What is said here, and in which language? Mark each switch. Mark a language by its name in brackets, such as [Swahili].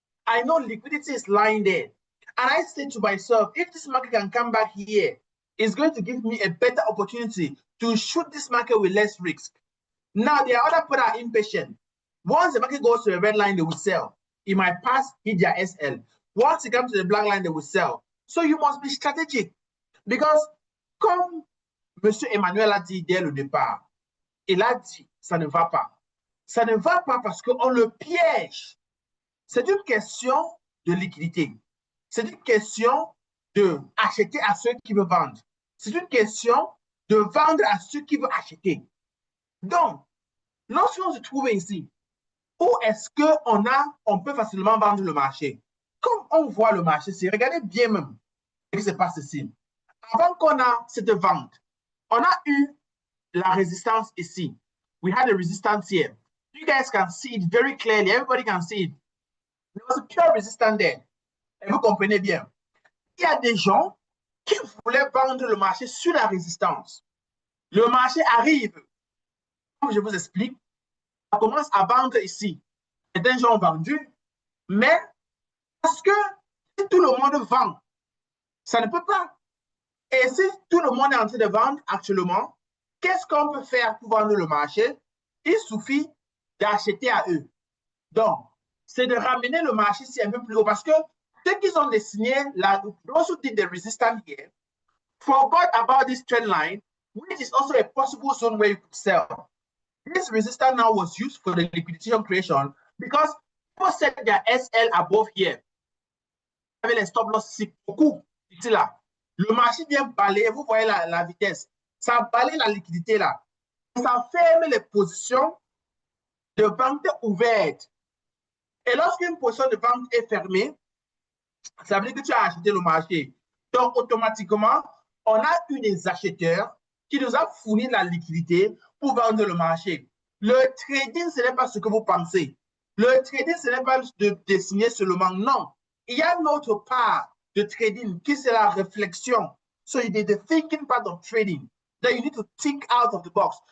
[English] I know liquidity is lying there. And I say to myself, if this market can come back here, it's going to give me a better opportunity to shoot this market with less risk. Now, there are other people that are impatient. Once the market goes to the red line, they will sell. It might pass, hit their SL. Once it comes to the black line, they will sell. So you must be strategic. Because, [French] comme M. Emmanuel a dit dès le départ, il a dit, ça ne va pas. Ça ne va pas parce qu'on le piège. C'est une question de liquidité. C'est une question de acheter à ceux qui veulent vendre. C'est une question de vendre à ceux qui veulent acheter. Donc, lorsqu'on se trouve ici, où est-ce qu'on peut facilement vendre le marché? Comme on voit le marché, regardez bien même ce qui se passe ici. Avant qu'on a cette vente, on a eu la résistance ici. [English] We had a resistance here. You guys can see it very clearly. Everybody can see it. There was a pure resistance there. [French] Et vous comprenez bien. Il y a des gens qui voulaient vendre le marché sur la résistance. Le marché arrive, comme je vous explique, on commence à vendre ici. Certains gens ont vendu, mais parce que si tout le monde vend, ça ne peut pas. Et si tout le monde est en train de vendre actuellement, qu'est-ce qu'on peut faire pour vendre le marché? Il suffit d'acheter à eux. Donc, c'est de ramener le marché ici un peu plus haut parce que ceux qui ont dessiné, [English] those who did the resistance here, forgot about this trend line, which is also a possible zone where you could sell. This resistance now was used for the liquidation creation because people set their SL above here. [French] Vous avez les stop loss ici, beaucoup, ici là. Le marché vient balayer, vous voyez la vitesse. Ça balaye la liquidité là. Ça ferme les positions de vente ouvertes. Et lorsqu'une position de vente est fermée, ça veut dire que tu as acheté le marché. Donc, automatiquement, on a eu des acheteurs qui nous ont fourni de la liquidité pour vendre le marché. Le trading, ce n'est pas ce que vous pensez. Le trading, ce n'est pas de dessiner seulement. Non. Il y a une autre part de trading qui c'est la réflexion. [English] So, you did the thinking part of trading. That you need to think out of the box.